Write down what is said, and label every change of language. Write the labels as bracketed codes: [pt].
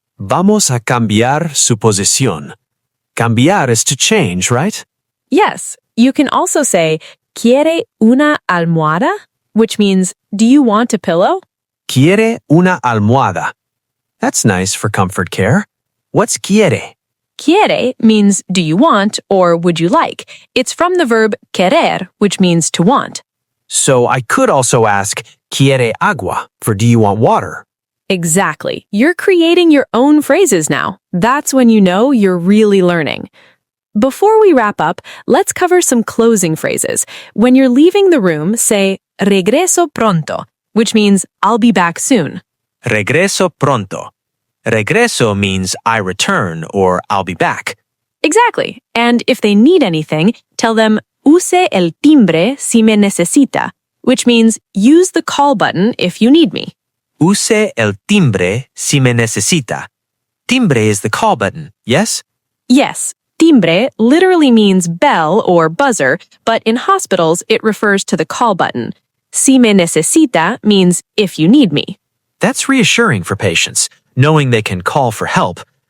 [es] Vamos a cambiar su posición. [en] Cambiar is to change, right? Yes, you can also say, [es] ¿quiere una almohada? [en] Which means, do you want a pillow? [es] Quiere una almohada. [en] That's nice for comfort care. What's quiere? Quiere means do you want or would you like. It's from the verb querer, which means to want. So I could also ask, [es] ¿quiere agua? [en] For do you want water? Exactly. You're creating your own phrases now. That's when you know you're really learning. Before we wrap up, let's cover some closing phrases. When you're leaving the room, say [es] regreso pronto, [en] which means I'll be back soon. [es] Regreso pronto. [en] Regreso means I return or I'll be back. Exactly. And if they need anything, tell them use [es] el timbre si me necesita, [en] which means use the call button if you need me. Use [es] el timbre si me necesita. [en] Timbre is the call button, yes? Yes, timbre literally means bell or buzzer, but in hospitals it refers to the call button. [es] Si me necesita [en] means if you need me. That's reassuring for patients, knowing they can call for help.